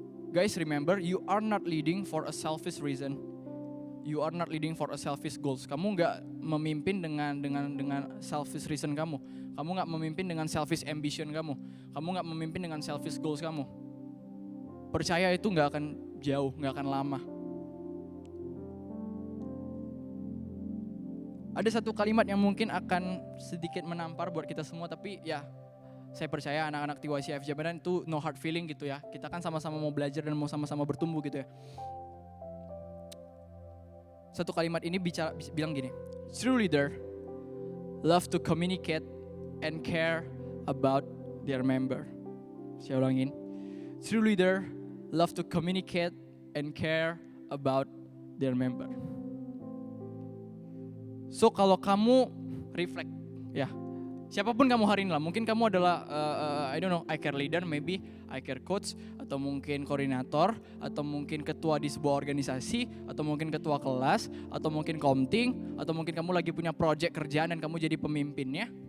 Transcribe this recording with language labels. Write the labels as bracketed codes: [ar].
[en] Guys, remember, you are not leading for a selfish reason. You are not leading for a selfish goals. [id] Kamu nggak memimpin dengan [en] selfish reason [id] kamu. Kamu nggak memimpin dengan [en] selfish ambition [id] kamu. Kamu nggak memimpin dengan [en] selfish goals [id] kamu. Percaya itu nggak akan jauh, nggak akan lama. Ada satu kalimat yang mungkin akan sedikit menampar buat kita semua, tapi ya saya percaya anak-anak TYCF Jabatan itu [en] no hard feeling [id] gitu ya. Kita kan sama-sama mau belajar dan mau sama-sama bertumbuh gitu ya. Satu kalimat ini bilang gini, [en] true leader love to communicate and care about their member. [id] Saya ulangin, [en] true leader love to communicate and care about their member. So [id] kalau kamu reflect, ya siapapun kamu hari ini lah, mungkin kamu adalah [en] I don't know, I care leader, maybe I care coach, [id] atau mungkin koordinator, atau mungkin ketua di sebuah organisasi, atau mungkin ketua kelas, atau mungkin komting, atau mungkin kamu lagi punya project kerjaan dan kamu jadi pemimpinnya.